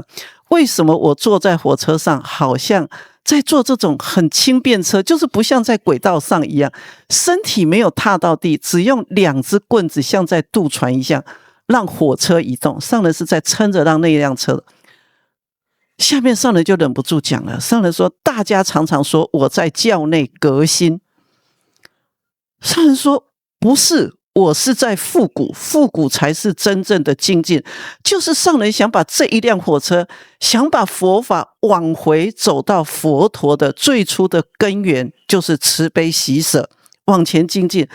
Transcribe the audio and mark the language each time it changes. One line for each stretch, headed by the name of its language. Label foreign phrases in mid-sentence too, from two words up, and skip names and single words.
Chinese: 為什麼我坐在火車上好像在坐這種很輕便車，就是不像在軌道上一樣，身體沒有踏到地，只用2隻棍子像在渡船一樣讓火車移動。上人是在撐着讓那輛車。下面上人就忍不住講了，上人說，大家常常說我在教內革新，上人說不是，我是在復古，復古才是真正的精進。就是上人想把這一輛火車，想把佛法往回走到佛陀的最初的根源，就是慈悲喜捨，往前精進。